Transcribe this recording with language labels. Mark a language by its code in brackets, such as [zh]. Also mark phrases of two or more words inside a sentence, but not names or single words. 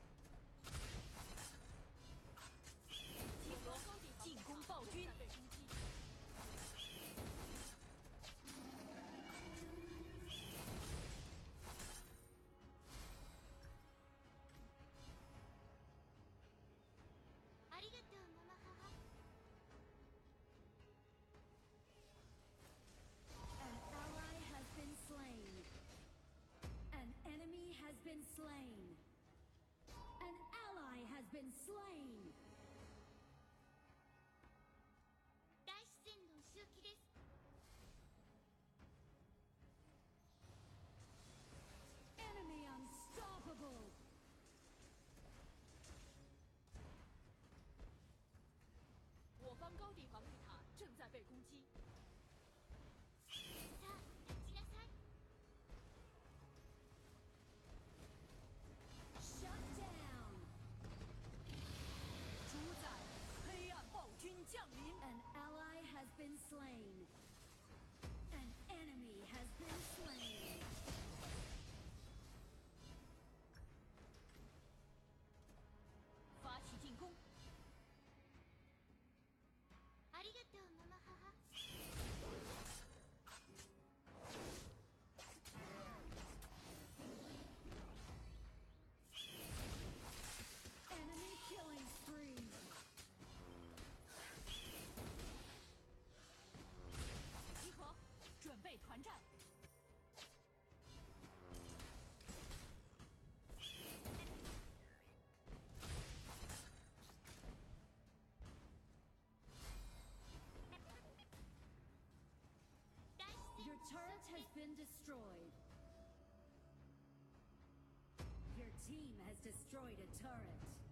[zh] 我方高地防御塔正在被攻击。 [ja] ありがとうママ母 [en] An ally has been slain. An enemy has been slain. An ally has been slain. [ja] 大自然の周期です [en] Enemy unstoppable. [zh] 我方高地防御塔正在被攻击。 [ja] さあ立ちなさい [en] Shut down. [zh] 主宰，黑暗暴君降临。 [en] An ally has been slain. An enemy has been slain. [zh] 发起进攻。 [ja] ありがとうママ母 [en] Enemy killing spree. [zh] 集合，准备团战。 [ja] 大自然 [en] Your turret has been destroyed. Your team has destroyed a turret.